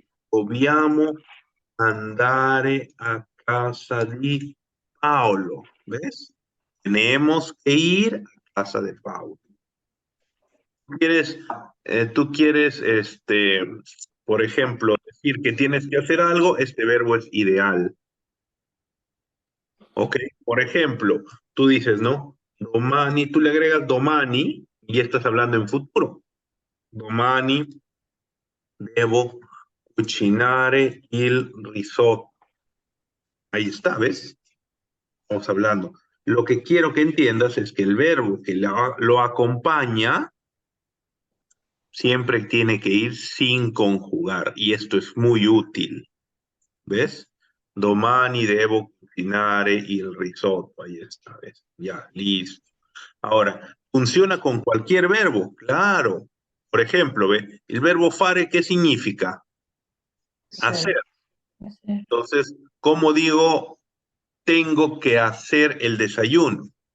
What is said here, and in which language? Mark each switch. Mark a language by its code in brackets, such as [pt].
[it] Dobbiamo andare a casa di Paolo. [es] ¿Ves? Tenemos que ir a casa de Paolo. Tú quieres, por ejemplo, decir que tienes que hacer algo, este verbo es ideal. Ok, por ejemplo, tú dices, ¿no? Domani, tú le agregas domani y estás hablando en futuro. [it] Domani devo cucinare il risotto. [es] Ahí está, ¿ves? Estamos hablando. Lo que quiero que entiendas es que el verbo que lo acompaña siempre tiene que ir sin conjugar, y esto es muy útil. ¿Ves? [it] Domani devo cucinare il risotto. [es] Ahí está, ¿ves? Ya, listo. Ahora, ¿funciona con cualquier verbo? Claro. Por ejemplo, ¿ve? El verbo fare, ¿qué significa? Hacer. Entonces, ¿cómo digo tengo que hacer el desayuno?